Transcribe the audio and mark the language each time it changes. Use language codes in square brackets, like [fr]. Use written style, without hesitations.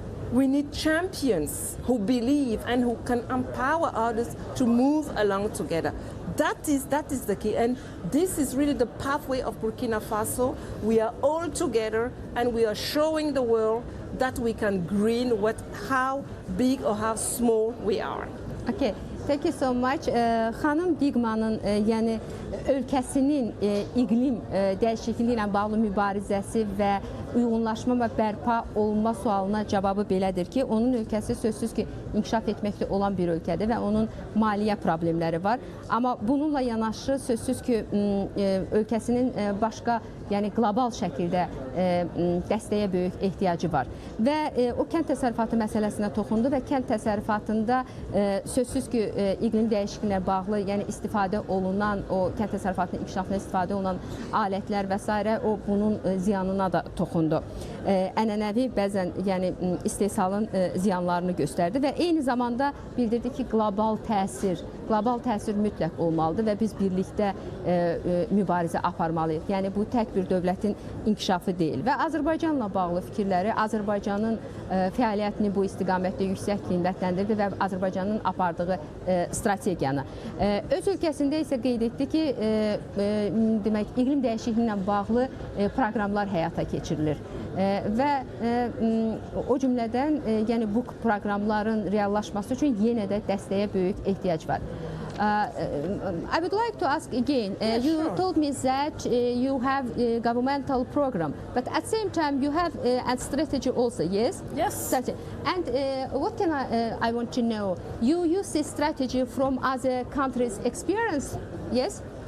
[en] We need champions who believe and who can empower others to move along together. That is the key, and this is really the pathway of Burkina Faso. We are all together, and we are showing the world that we can green how big or how small we are. Okay. Thank you so much. [az] Xanım Digmanın yəni ölkəsinin iqlim dəyişikliyi ilə bağlı mübarizəsi və uyğunlaşma və bərpa olunma sualına cavabı belədir ki, onun ölkəsi sözsüz ki, inkişaf etməkdə olan bir ölkədir və onun maliyyə problemləri var. Amma bununla yanaşı sözsüz ki, ölkəsinin başqa, yəni qlobal şəkildə dəstəyə böyük ehtiyacı var. Və o kənd təsərrüfatı məsələsinə toxundu və kənd təsərrüfatında sözsüz ki, iqlim dəyişikliyinə bağlı, yəni istifadə olunan, o kənd təsərrüfatının inkişafına istifadə olunan alətlər və s. o bunun ziyanına da toxundu. Ənənəvi bəzən yəni istehsalın ziyanlarını göstərdi və eyni zamanda bildirdi ki, qlobal təsir mütləq olmalıdır və biz birlikdə mübarizə aparmalıyıq. Yəni bu tək bir dövlətin inkişafı deyil. Və Azərbaycanla bağlı fikirləri, Azərbaycanın fəaliyyətini bu istiqamətdə yüksək qiymətləndirdi və Azərbaycanın apardığı strategiyanı. Öz ölkəsində isə qeyd etdi ki, demək, iqlim dəyişikliyi ilə bağlı proqramlar həyata keçirilir. Və o cümlədən yəni bu proqramların reallaşması üçün yenə də dəstəyə böyük ehtiyac var. [en] I would like to ask again, you told me that you have a governmental program, but at the same time you have a strategy also, yes? Yes. And what can I want to know? You use this strategy from other countries' experience, yes?